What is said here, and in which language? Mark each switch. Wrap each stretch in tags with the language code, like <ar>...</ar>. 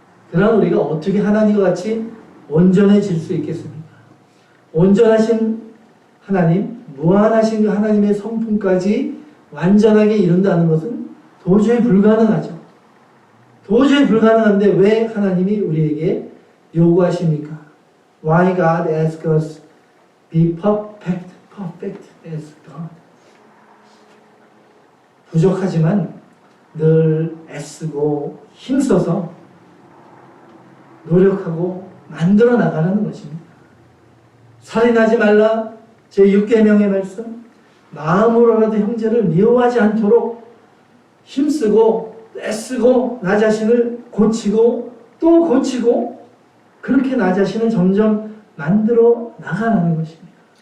<ko>그러나 우리가 어떻게 하나님과 같이 온전해질 수 있겠습니까? 온전하신 하나님, 무한하신 그 하나님의 성품까지 완전하게 이룬다는 것은 도저히 불가능하죠. 도저히 불가능한데 왜 하나님이 우리에게 요구하십니까?</ko> <en>Why God asks us be perfect, perfect as God.</en> <ko>부족하지만 늘 애쓰고 힘써서 노력하고 만들어 나가는 것입니다. 살인하지 말라 제6계명의 말씀, 마음으로라도 형제를 미워하지 않도록 힘쓰고 애쓰고 나 자신을 고치고 또 고치고 그렇게 나 자신을 점점 만들어 나가라는 것입니다.</ko>